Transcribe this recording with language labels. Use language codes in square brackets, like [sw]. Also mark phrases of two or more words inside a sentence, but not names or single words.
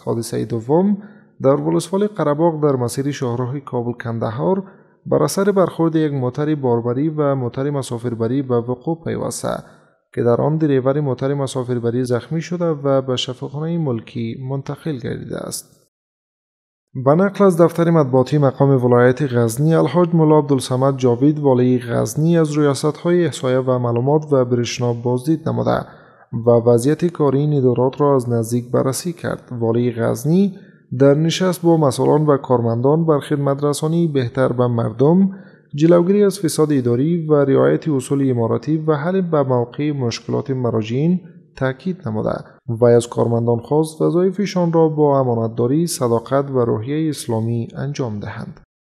[fa] حادثه دوم در ولسوالی قره‌باغ در مسیر شاهراه کابل کندهار بر اثر برخورد یک موتر باربری و موتر مسافربری به وقوع پیوسته که در آن دریور موتر مسافربری زخمی شده و به شفاخانه ملکی منتقل گردیده است. به نقل از دفتر مطبوعاتی مقام ولایت غزنی، الحاج مولا عبدالصمد جاوید والی غزنی از ریاست‌های احصایه و معلومات و برشناب بازدید نموده و وضعیت کاری این ادارات را از نزدیک بررسی کرد. والی غزنی در نشست با مسئولان و کارمندان بر خدمت رسانی بهتر به مردم، جلوگیری از فساد اداری و رعایت اصول اماراتی و حل به موقع مشکلات مراجعین تاکید نموده و از کارمندان خواست وظایفشان را با امانتداری، صداقت و روحیه اسلامی انجام دهند.